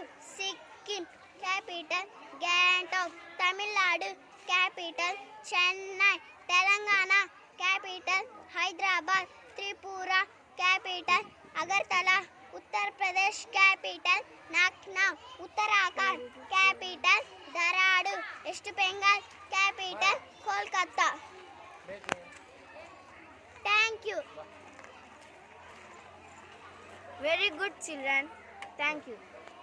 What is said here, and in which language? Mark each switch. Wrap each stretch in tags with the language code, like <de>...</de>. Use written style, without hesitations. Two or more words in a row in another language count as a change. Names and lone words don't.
<en>Sikkim capital, Gangtok. Tamil Nadu capital, Chennai. Telangana capital, Hyderabad. Tripura capital, Agartala. Uttar Pradesh capital, Lucknow. Uttarakhand capital, Dehradun. West Bengal capital, Kolkata. Thank you. Very good, children. Thank you.</en>